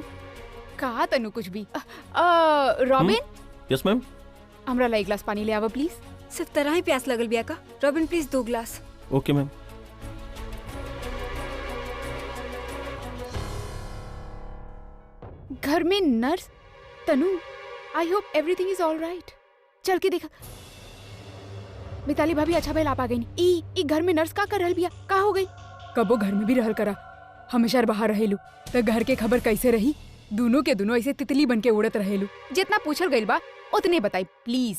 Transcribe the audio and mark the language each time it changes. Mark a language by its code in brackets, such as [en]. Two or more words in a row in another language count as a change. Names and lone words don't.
[bho] कहा तनु कुछ भी। रॉबिन। [en] Yes ma'am. [bho] हमरा ला एक गिलास पानी ले आवा प्लीज। सिर्फ तरह ही प्यास लगल बिया का। रॉबिन प्लीज 2 गिलास। [en] Okay ma'am. [bho] घर में नर्स तनु, [en] I hope everything is all right. [bho] चल के देखा। मिताली भाभी अच्छा भइल आप आ गई। ई घर में नर्स का कर रहल बिया? का हो गई? कबो घर में भी रहल करा, हमेशा बाहर रहेलू तो घर के खबर कैसे रही? दोनों के दोनों ऐसे तितली बन के उड़त रहेलू। जितना पूछल गइल बा उतने बताई प्लीज।